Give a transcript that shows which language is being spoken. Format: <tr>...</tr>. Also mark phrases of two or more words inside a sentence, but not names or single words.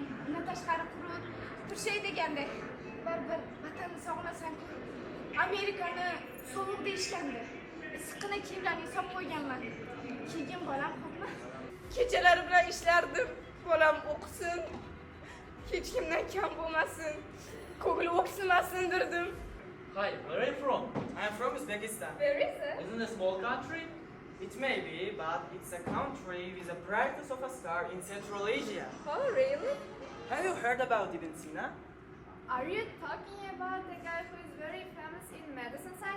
<uz>Undan tashqari qurut, turshay deganda baribir vatanni sog'inasan-ku. Amerikani sovuq deyishgandi. Issiqqina kiyimlarni solib qo'yganman. Keyin bolam xo'pmi? Kechalari bilan ishlardim. Bolam o'qisin. Hech kimdan kam bo'lmasin. Ko'ngli o'ksimasin derdim.</uz> <en>Hi, where are you from? I'm from Uzbekistan. Where is it? Isn't it a small country? It may be, but it's a country with the brightness of a star in Central Asia. Oh, really? Have you heard about Ibn Sina? Are you talking about the guy who is very famous in medicine side?</en>